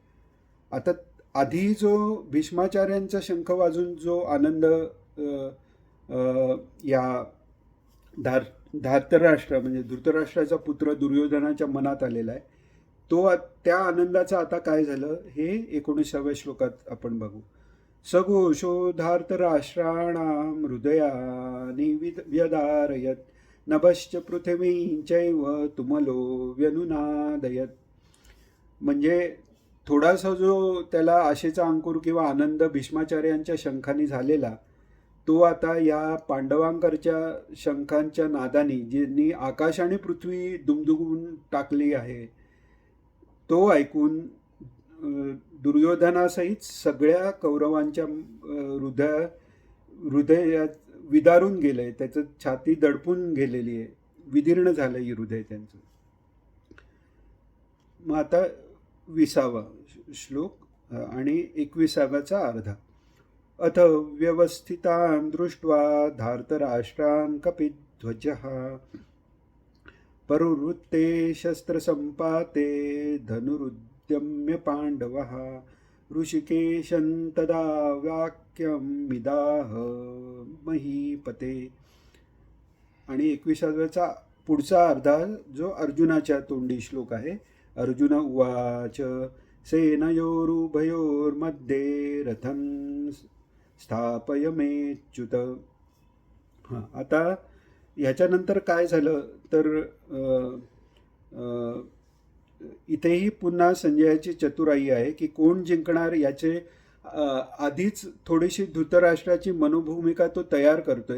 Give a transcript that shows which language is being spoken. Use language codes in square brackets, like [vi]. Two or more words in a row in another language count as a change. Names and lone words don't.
[mr] आता आधी जो भीष्माचार्यांचा शंख वाजून जो आनंद या धार्तराष्ट्र म्हणजे धृतराष्ट्राचा पुत्र दुर्योधनाच्या मनात आलेला आहे, तो त्या आनंदाचं आता काय झालं हे 19व्या श्लोकात आपण बघू. [sa] सघोषो धार्तराष्ट्राणां हृदयानि व्यदारयत नभश्च पृथिवींचैव तुमलो व्यनुनादयत. [mr] म्हणजे थोडासा जो त्याला आशेचा अंकुर किंवा आनंद भीष्माचार्यांच्या शंखाने झालेला तो आता या पांडवांकरच्या शंखांच्या नादानी ज्यांनी आकाश आणि पृथ्वी दुमदुमून टाकली आहे, तो ऐकून दुर्योधनासहित सगळ्या कौरवांच्या हृदयात विदारून गेलंय, त्याचं छाती दडपून गेलेली आहे, विदीर्ण झालंय हृदय त्यांचं. मग आता 20वा श्लोक आणि 21व्याचा अर्धा. [sa] अथ व्यवस्थितान् दृष्ट्वा धार्तराष्ट्रान् कपिध्वजः परुवृत्ते शस्त्रसम्पाते धनुरुद्यम्य पाण्डवः ऋषिकेशं तदा वाक्यमिदाह महीपते. [mr] आणि 21व्याचा पुढचा अर्धा जो अर्जुनाच्या तोंडी श्लोक आहे. [sa] अर्जुन उवाच सेनयोरुभयोर्मध्ये रथं स्थापयमेच्युत. [mr] हां, आता ह्याच्यानंतर काय झालं तर इथेही पुन्हा संजयाची चतुराई आहे की कोण जिंकणार याचे आधीच थोडीशी धृतराष्ट्राची मनोभूमिका तो तयार करतोय.